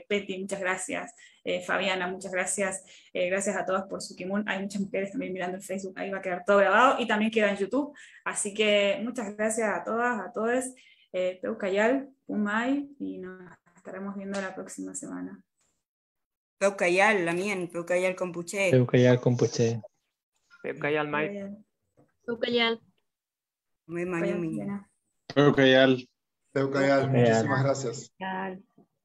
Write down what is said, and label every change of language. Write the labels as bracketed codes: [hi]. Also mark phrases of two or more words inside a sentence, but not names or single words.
[es] Betty, muchas gracias. Fabiana, muchas gracias. Gracias a todas por su kimun. Hay muchas mujeres también mirando en Facebook, ahí va a quedar todo grabado y también queda en YouTube. Así que muchas gracias a todas, a todos. [arn] Peucayal, Pumay, [es] y nos estaremos viendo la próxima semana. [arn] Peucayal, Lamien, Peucayal Compuche. Peucayal Compuche. Peucayal Mai. Peucayal. [es] Muy mañana. Peucayal. Muchísimas gracias.